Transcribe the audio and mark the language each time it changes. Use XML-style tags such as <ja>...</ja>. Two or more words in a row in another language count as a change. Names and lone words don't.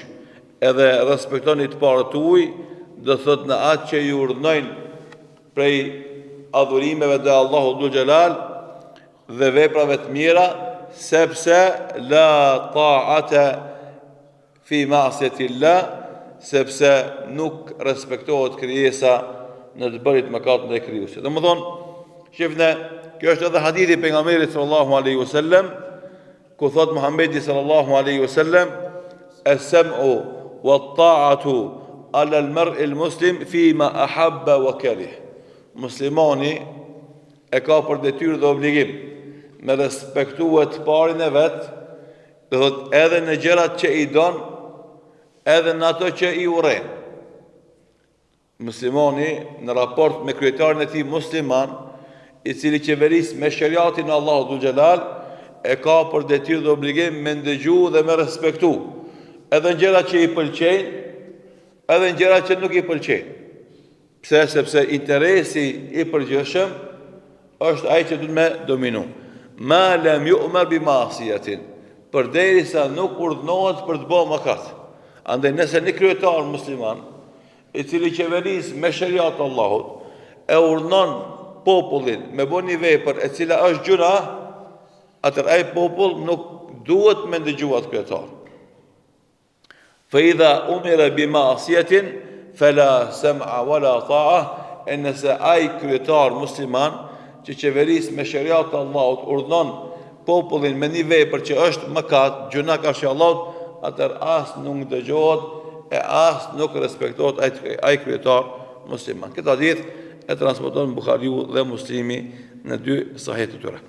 <sq>Edhe respektoni të parët tuaj, do thot në atë që ju urdhnojnë prej adhurimeve dhe Allahu</sq> <ar>ذو الجلال</ar> <sq>dhe veprave të mira, sepse</sq> <ar>لا طاعة في معصية الله,</ar> <sq>sepse nuk respektohet krijesa në të bërit mëkat ndaj krijuesit. Domethënë, shifne, kjo është edhe hadithi i pejgamberit</sq> <ar>صلى الله عليه وسلم,</ar> <sq>ku thot Muhamedi</sq> <ar>صلى الله عليه وسلم، السمع والطاعة على المرء المسلم فيما أحب وكره.</ar> <sq>Muslimani e ka për detyrë dhe obligim me respektuar të parin e vet, do thot edhe në gjërat që i don, edhe në ato që i urren. Muslimani në raport me kryetarin e tij musliman, i cili qeveris me shariatin e Allahut</sq> <ar>ذو الجلال,</ar> <sq>e ka për detyrë dhe obligim me ndëgju dhe me respektu, edhe në gjërat që i pëlqejnë, edhe në gjërat që nuk i pëlqejnë. Pse? Sepse interesi i përgjithshëm është ai që duhet me dominu.</sq> <ar>ما لم يؤمر بمعصية,</ar> <sq>përderisa nuk urdhnohet për të bërë mëkat. Andaj nëse një kryetar musliman, i cili qeveris me shariat Allahut, e urdhnon popullin me bërë një vepër e cila është gjuna, atër ai popull nuk duhet me ndëgjuar atë kryetar.</sq> <ar>فإذا أمر بمعصية فلا سمع ولا طاعة,</ar> <sq>e nëse ai kryetar musliman që qeveris me shariat Allahut urdhnon popullin me një vepër që është mëkat, gjuna karshi Allahut, atër as nuk dëgjohet e as nuk respektohet ai kryetar musliman. Këtë hadith e transmeton Buhariu dhe Muslimi në dy sahihet të tyre.</sq>